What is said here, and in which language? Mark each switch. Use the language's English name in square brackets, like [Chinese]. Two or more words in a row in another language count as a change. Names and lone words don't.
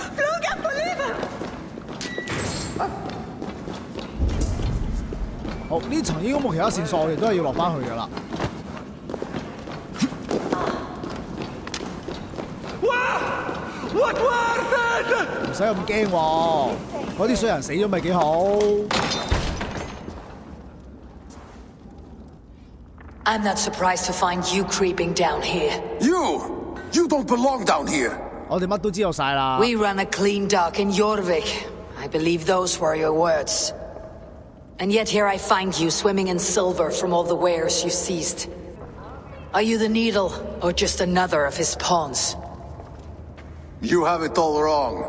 [Cantonese] 好，呢層應該冇其他線索，我哋都係要落翻去㗎啦。唔使咁驚喎，嗰啲衰人死咗咪幾好。 [English] I'm not surprised to find you creeping down here. You don't belong down here. [Cantonese] 我哋乜都知道晒啦。 [English] We run a clean dock in Jorvik. I believe those were your words. And yet here I find you swimming in silver from all the wares you seized. Are you the Needle, or just another of his pawns? You have it all wrong.